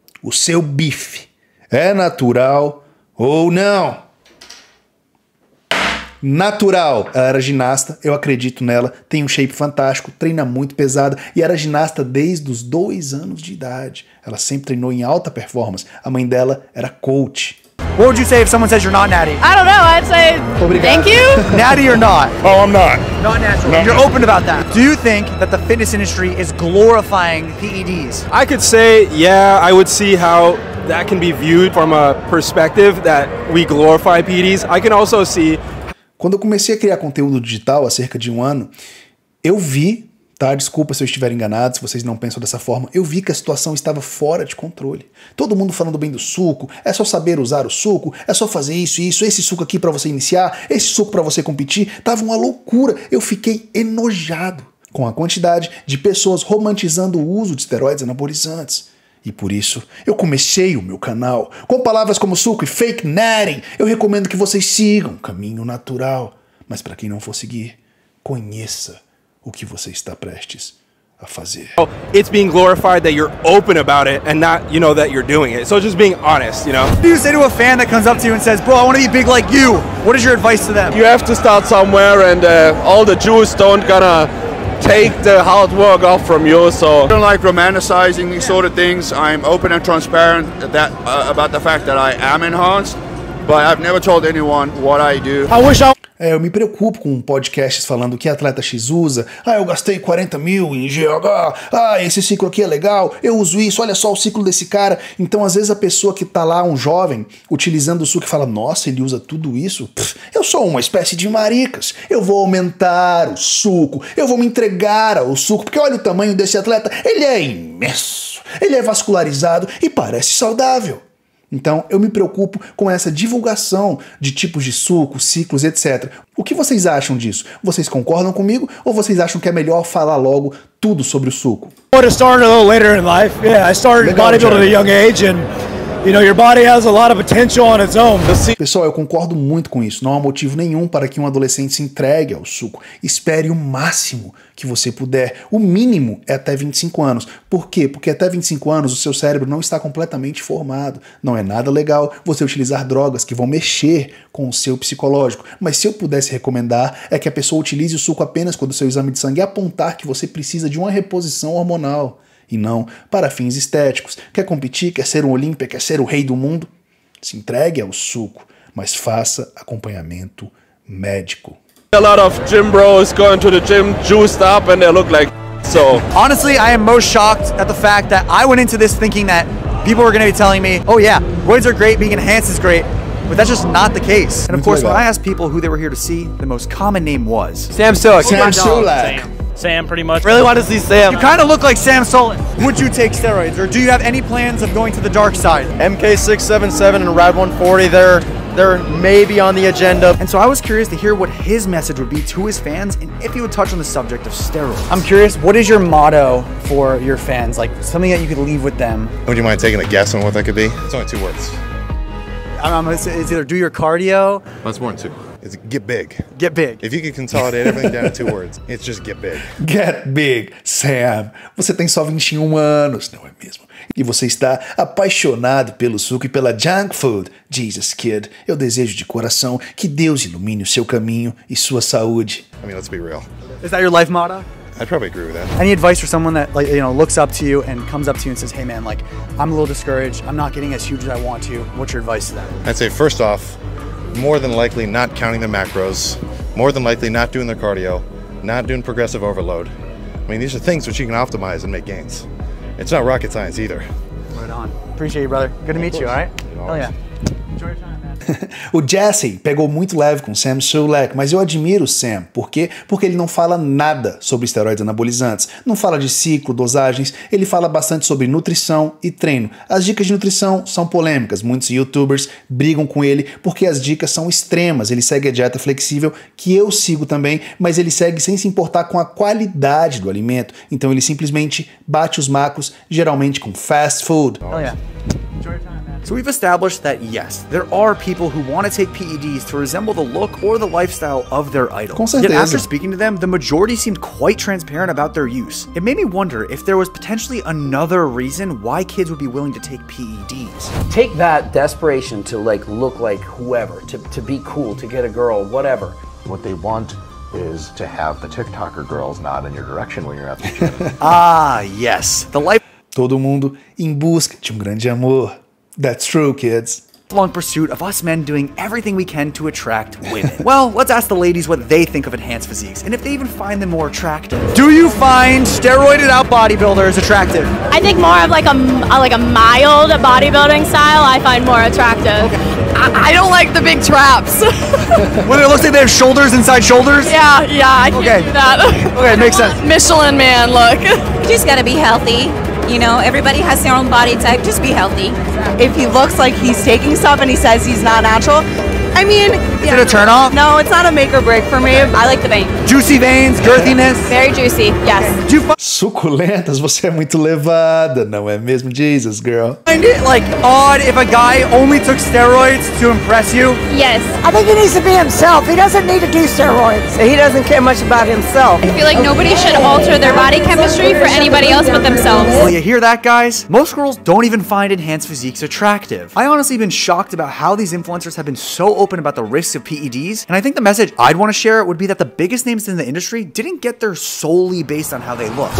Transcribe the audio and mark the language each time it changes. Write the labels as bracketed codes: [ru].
[pt] O seu bife é natural ou não? Natural. Ela era ginasta, eu acredito nela, tem um shape fantástico, treina muito pesada e era ginasta desde os 2 anos de idade. Ela sempre treinou em alta performance. A mãe dela era coach. [en] What would you say if someone says you're not natty? I don't know. I'd say [pt] Obrigado. [en] thank you. Natty or not? Oh, I'm not. Not natural. No. You're open about that. Do you think that the fitness industry is glorifying PEDs? I could say, yeah, I would see how that can be viewed from a perspective that we glorify PEDs. I can also see... [pt] Quando eu comecei a criar conteúdo digital há cerca de 1 ano, eu vi, tá? Desculpa se eu estiver enganado, se vocês não pensam dessa forma, eu vi que a situação estava fora de controle. Todo mundo falando bem do suco, é só saber usar o suco, é só fazer isso e isso, esse suco aqui para você iniciar, esse suco para você competir, tava uma loucura. Eu fiquei enojado com a quantidade de pessoas romantizando o uso de esteroides anabolizantes. E por isso, eu comecei o meu canal. Com palavras como suco e fake natty, eu recomendo que vocês sigam o caminho natural. Mas para quem não for seguir, conheça o que você está prestes a fazer. [en] It's being glorified that you're open about it and not, you know, that you're doing it. So just being honest, you know? What do you say to a fan that comes up to you and says, bro, I want to be big like you? What is your advice to them? You have to start somewhere, and all the Jews don't gonna take the hard work off from you, so I don't like romanticizing these sort of things. I'm open and transparent about the fact that I am enhanced, but I've never told anyone what I do. [pt] Eu me preocupo com podcasts falando que atleta X usa. Eu gastei 40 mil em GH. Esse ciclo aqui é legal. Eu uso isso. Olha só o ciclo desse cara. Então, às vezes, a pessoa que tá lá, um jovem, utilizando o suco e fala, nossa, ele usa tudo isso? Eu sou uma espécie de maricas. Eu vou aumentar o suco. Eu vou me entregar ao suco. Porque olha o tamanho desse atleta. Ele é imenso. Ele é vascularizado e parece saudável. Então, eu me preocupo com essa divulgação de tipos de sucos, ciclos, etc. O que vocês acham disso? Vocês concordam comigo ou vocês acham que é melhor falar logo tudo sobre o suco? [en] I started a little later in life. Yeah, I started bodybuilding at a young age, and You know, your body has a lot of potential on its own. [pt] Pessoal, eu concordo muito com isso. Não há motivo nenhum para que um adolescente se entregue ao suco. Espere o máximo que você puder. O mínimo é até 25 anos. Por quê? Porque até 25 anos o seu cérebro não está completamente formado. Não é nada legal você utilizar drogas que vão mexer com o seu psicológico. Mas se eu pudesse recomendar, é que a pessoa utilize o suco apenas quando o seu exame de sangue apontar que você precisa de uma reposição hormonal. E não para fins estéticos. Quer competir, quer ser um Olímpia, quer ser o rei do mundo? Se entregue ao suco, mas faça acompanhamento médico. [en] A lot of gym bros going to the gym juiced up and they look like so. Honestly, I am most shocked at the fact that I went into this thinking that people were going to be telling me, oh yeah, roids are great, being enhanced is great. But that's just not the case. And of course, when I asked people who they were here to see, the most common name was Sam Sulek. Sam Sulek. Sam, pretty much. Really want to see Sam. You kind of look like Sam Sulek. Would you take steroids, or do you have any plans of going to the dark side? MK677 and Rad 140, they're maybe on the agenda. And so I was curious to hear what his message would be to his fans, and if he would touch on the subject of steroids. I'm curious, what is your motto for your fans? Like something that you could leave with them? Would you mind taking a guess on what that could be? It's only 2 words. It's either do your cardio. Well, it's more than 2. It's get big. Get big. If you could consolidate everything down to 2 words, it's just get big. Get big, Sam. [pt] Você tem só 21 anos, não é mesmo? E você está apaixonado pelo suco e pela junk food. [en] Jesus, kid. [pt] Eu desejo de coração que Deus ilumine o seu caminho e sua saúde. [en] I mean, let's be real. Is that your life motto? I'd probably agree with that. Any advice for someone that looks up to you and comes up to you and says, hey man, like I'm a little discouraged, I'm not getting as huge as I want to. What's your advice to them? I'd say first off, more than likely not counting their macros, more than likely not doing their cardio, not doing progressive overload. I mean, these are things which you can optimize and make gains. It's not rocket science either. Right on. Appreciate you, brother. Good to meet you, all right? Hell yeah. Enjoy your time, man. [pt] O Jesse pegou muito leve com Sam Sulek, mas eu admiro o Sam. Por quê? Porque ele não fala nada sobre esteroides anabolizantes. Não fala de ciclo, dosagens, ele fala bastante sobre nutrição e treino. As dicas de nutrição são polêmicas. Muitos youtubers brigam com ele porque as dicas são extremas. Ele segue a dieta flexível, que eu sigo também, mas ele segue sem se importar com a qualidade do alimento. Então ele simplesmente bate os macros, geralmente com fast food. [en] Hell yeah. Enjoy your time, man. So we've established that yes, there are people who want to take PEDs to resemble the look or the lifestyle of their idol. [pt] Com certeza. [en] Yet after speaking to them, the majority seemed quite transparent about their use. It made me wonder if there was potentially another reason why kids would be willing to take PEDs. Take that desperation to like look like whoever, to be cool, to get a girl, whatever. What they want is to have the TikToker girls nod in your direction when you're at the gym. Ah, yes. The life. [pt] Todo mundo em busca de grande amor. [en] That's true, kids. Long pursuit of us men doing everything we can to attract women. Well, let's ask the ladies what they think of enhanced physiques and if they even find them more attractive. Do you find steroided out bodybuilders attractive? I think more of like a mild bodybuilding style I find more attractive. Okay. I don't like the big traps. When it looks like they have shoulders inside shoulders? Yeah, I can't do that. Okay, makes sense. Michelin man look. You just gotta be healthy. You know, everybody has their own body type. Just be healthy. If he looks like he's taking stuff and he says he's not natural, I mean, is it a turn off? No, it's not a make or break for me. I like the vein. Juicy veins, girthiness. Very juicy, yes. [pt] Suculentas, você é muito levada, não é mesmo? [en] Jesus, girl. Find it like odd if a guy only took steroids to impress you? Yes. I think he needs to be himself. He doesn't need to do steroids. He doesn't care much about himself. I feel like nobody should alter their body chemistry for anybody else but themselves. Well, you hear that, guys? Most girls don't even find enhanced physiques attractive. I honestly been shocked about how these influencers have been so open about the risks of PEDs, and I think the message I'd want to share would be that the biggest names in the industry didn't get there solely based on how they look.